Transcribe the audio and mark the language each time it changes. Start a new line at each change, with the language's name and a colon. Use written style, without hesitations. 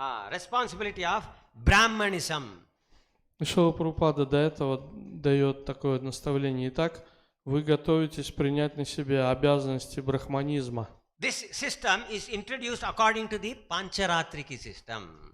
English: Responsibility of Brahmanism.
Russian: И Шрила Прабхупада до этого дает такое наставление. Итак, вы готовитесь принять на себя обязанности брахманизма.
English: This system is introduced according to the Pancharatriki system.